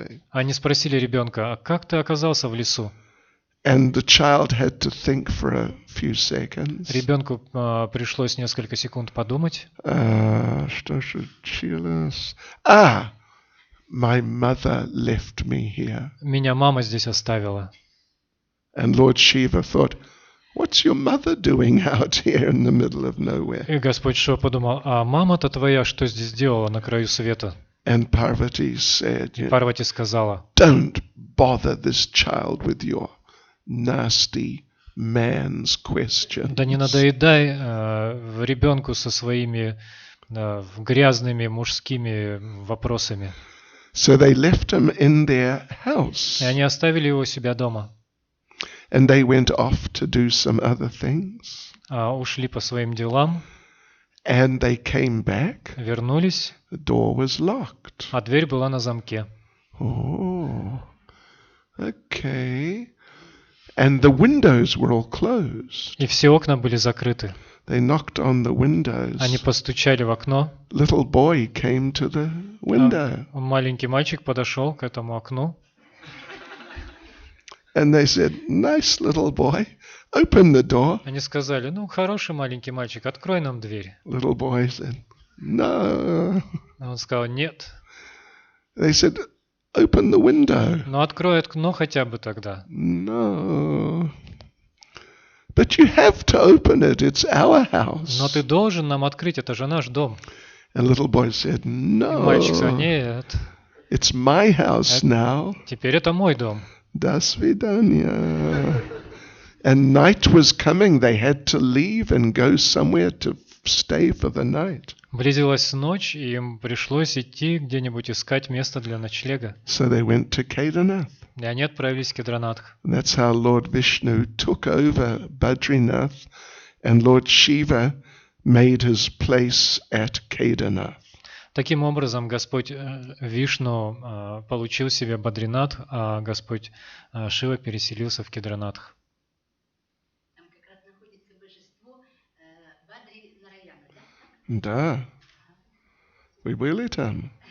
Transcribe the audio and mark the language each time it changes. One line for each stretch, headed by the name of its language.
Russian: Они спросили ребенка, а как ты оказался в лесу?
English: And the child had to think for a few seconds.
Russian: Ребенку пришлось несколько секунд подумать. Что случилось?
English: Ah, my mother left me here.
Russian: Меня мама здесь оставила.
English: And Lord Shiva thought, what's your mother doing out here in the middle of nowhere?
Russian: И Господь Шива подумал, а мама-то твоя что здесь делала на краю света?
English: And Parvati said,
Russian: Парвати сказала,
English: don't bother this child with your nasty man's questions.
Russian: да не надоедай ребенку со своими грязными мужскими вопросами.
English: So they left him in their house.
Russian: И они оставили его у себя дома.
English: And they went off to do some other things.
Russian: Ушли по своим делам,
English: And they came back.
Russian: вернулись,
English: The door was locked.
Russian: а дверь была на замке.
English: Oh, okay. And the windows were all closed.
Russian: И все окна были закрыты.
English: They knocked on the windows.
Russian: Они постучали в окно.
English: Little boy came to the window.
Russian: Маленький мальчик подошел к этому окну.
English: And they said, nice little boy, open the door.
Russian: Они сказали, ну, хороший маленький мальчик, открой нам дверь.
English: Little boy said, no.
Russian: А он сказал, нет.
English: They said, open the window.
Russian: Ну, открой окно хотя бы тогда.
English: No. But you have to open it. It's our house.
Russian: Но ты должен нам открыть, это же наш дом.
English: And little boy said,
Russian: И мальчик сказал,
English: no.
Russian: нет,
English: It's my house now.
Russian: теперь это мой дом. До свидания.
English: And night was coming. They had to leave and go somewhere to stay for the night.
Russian: Близилась ночь, и им пришлось идти где-нибудь искать место для ночлега.
English: So they went to Kedarnath.
Russian: И они отправились в Кедранатх.
English: That's how Lord Vishnu took over Badrinath, and Lord Shiva made his place at Kedarnath.
Russian: Таким образом, Господь Вишну получил себе Бадринат, а Господь Шива переселился в Кедранатх. Там как раз находится божество Бадри Нараяна, да? Да. Вы были там?